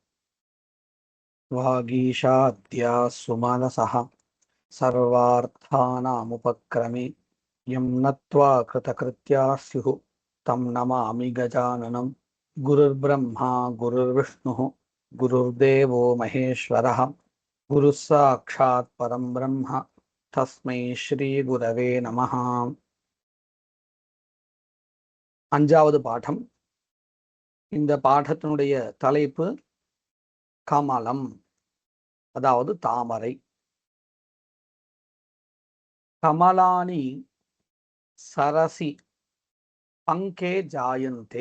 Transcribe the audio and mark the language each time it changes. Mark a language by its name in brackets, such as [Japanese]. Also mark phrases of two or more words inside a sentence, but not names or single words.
[Sanskrit] वागीशाद्या सुमनसः सर्वार्थानामुपक्रमे यं नत्वा कृतकृत्या स्युः तं नमामि गजाननं। गुरुर्ब्रह्मा गुरुर्विष्णुः गुरुर्देवो महेश्वरः गुरुः साक्षात् परं ब्रह्म तस्मै श्रीगुरवे नमः। [Tamil] அஞ்சாவது பாடம். இந்த பாடத்தினுடைய தலைப்பு கமலம், அதாவது தாமரை. [Sanskrit] कमलानि सरसि पङ्के जायन्ते.